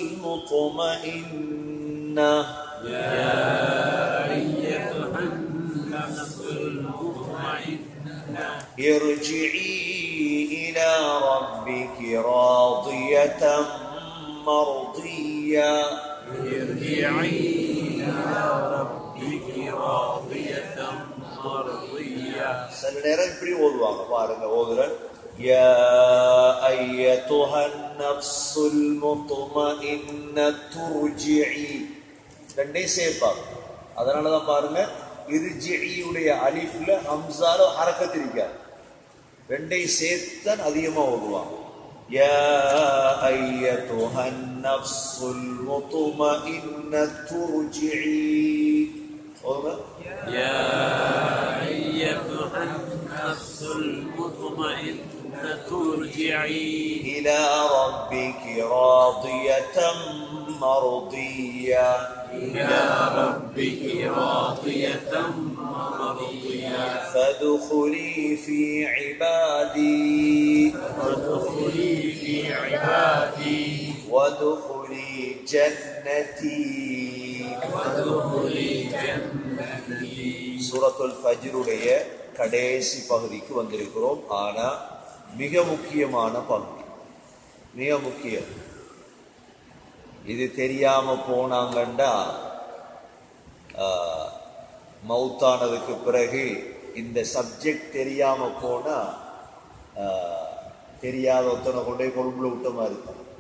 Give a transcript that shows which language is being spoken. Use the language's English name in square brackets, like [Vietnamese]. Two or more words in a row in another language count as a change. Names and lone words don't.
[Arabic] المطمئنة ارجعي إلى ربك راضية مرضية [Tamil] சில நேரம் இப்படி ஓதுவாங்க பாருங்க ஓதுறேன் [Arabic] يا أيتها النفس المطمئنة ارجعي [Tamil] ரெண்டே சேர்ப்பாங்க அதனாலதான் பாருங்க இர்ஜியுடைய அலிஃப்ல ஹம்ஸால ஹரக்கத் இருக்காது ரெண்டை சேர்த்தான் அதிகமா ஓதுவாங்க [Arabic] يا أيتها النفس المطمئنة ارجعي يا أيتها النفس المطمئنة ارجعي إلى ربك راضية مرضية فادخلي في عبادي وادخلي جنتي [Tamil] சூரத்துல் ஃபஜ்ருடைய கடைசி பகுதிக்கு வந்திருக்கிறோம். ஆனா மிக முக்கியமான பகுதி, மிக முக்கியம். இது தெரியாம போனாங்கண்டா மௌத்தானதுக்கு பிறகு இந்த சப்ஜெக்ட் தெரியாம போனா தெரியாத ஒருத்தனை கொண்டு போய் கொழும்புல விட்ட மாதிரி இருக்கும்.